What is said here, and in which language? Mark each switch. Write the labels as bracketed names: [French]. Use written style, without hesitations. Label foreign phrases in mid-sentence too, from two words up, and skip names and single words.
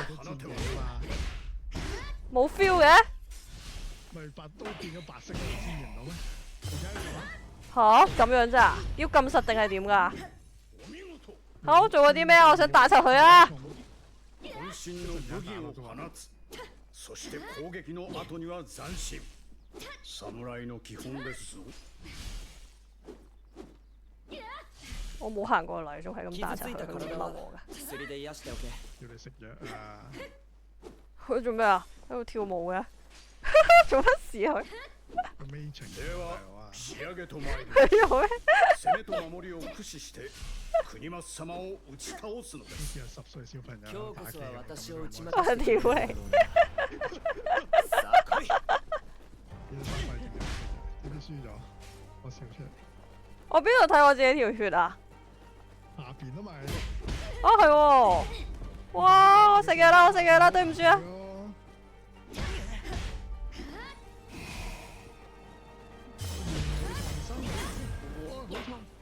[Cantonese] 都戰技啊嘛，冇 feel 嘅咪白刀變咗白色嘅，你先見唔到咩？而家呢吓？咁樣咋？要咁實定係點㗎？好，做過啲咩啊？我想打柒佢啊！ [Japanese] 渾身の武器を放つ。そして攻撃の後には斬新。侍の基本ですぞ。 [Cantonese] 我冇行過嚟，仲係咁 [Japanese] 傷つい [Cantonese] 打柒佢，佢 [Japanese] た体は [Cantonese] 唔嬲我㗎。 [Japanese] 薬で癒しておけ。 [Cantonese] 要你食藥啊！佢做咩啊？喺度跳舞嘅？做乜事啊佢？個 Matrix [Japanese] では啊！仕上げと参り。 [Cantonese] 佢做咩？ [Japanese] 攻めと守りを駆使して国松様を打ち倒すので [Cantonese] 好 [Japanese] す。 [Cantonese] 似係10歲小朋 [Japanese] 今 [Cantonese] 友打機 [Japanese] 日こそは私を打ち負啊かして [Cantonese] 屌你！ [Japanese] さあ来い。 [Cantonese] 要收費仲有，點知輸咗？我笑出嚟，我邊度睇我自己條血啊？下邊都咪哦係喎！哇！我食嘢啦，我食嘢啦，對唔住啊！咯。好痛！